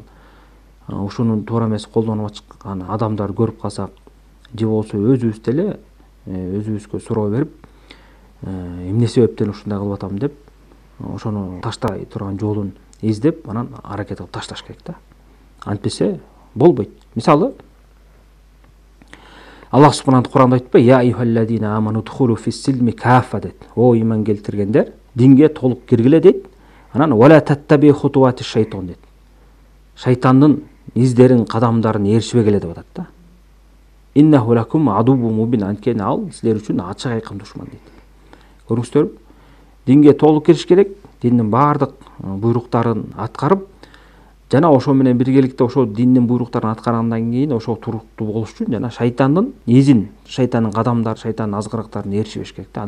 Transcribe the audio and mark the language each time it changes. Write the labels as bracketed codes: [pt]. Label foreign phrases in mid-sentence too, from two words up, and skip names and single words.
[ky] Ушуну туура эмес колдонуп аткан адамдар көрүп калсак, же болсо өзүбүз деле өзүбүзгө суроо берип, эмне себептен ушундай кылып атам деп, ошону таштай турган жолун издеп, анан аракет кылып ташташ керек да. Антпесе болбойт. Мисалы, Аллах субханаху Куранда айтпай, [ar] يا أيها الذين آمنوا ادخلوا في السلم كافة дейт. [ky] О иман келтиргендер, динге толук киргиле дейт. Анан [ar] ولا تتبعوا خطوات الشيطان [ky] дейт. Шайтандын издерин, кадамдарын ээрчибегиле деп атат да. [ar] إنه لكم عدو مبين, [ky] анткени ал силер үчүн ачык айкын душман дейт. Көрүңүздөр, динге толук кириш керек, диндин баардык буйруктарын аткарып, жана ошо менен биргеликте ошо диндин буйруктарын аткаргандан кийин ошо туруктуу болуш үчүн жана шайтандын изин, шайтандын кадамдары, шайтандын азгырыктарын ээрчибеш керек да.